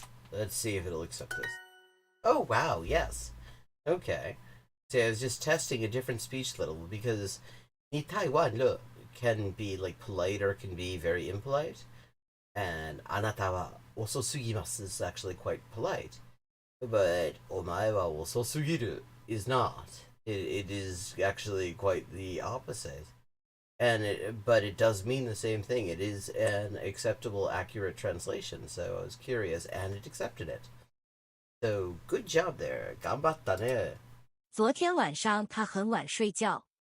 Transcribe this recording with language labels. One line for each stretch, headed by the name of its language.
English: Let's see if it'll accept this. Oh wow, yes. Okay. See, I was just testing a different speech level because
Chinese: 你太晚了
English: can be like polite or can be very impolite. And
Japanese: あなたは遅すぎます
English: is actually quite polite. But
Japanese: お前は遅すぎる
English: is not. It is actually quite the opposite. But it does mean the same thing. It is an acceptable, accurate translation. So I was curious, and it accepted it. So good job there.
Japanese: 頑張ったね。
Chinese: 昨天晚上他很晚睡觉。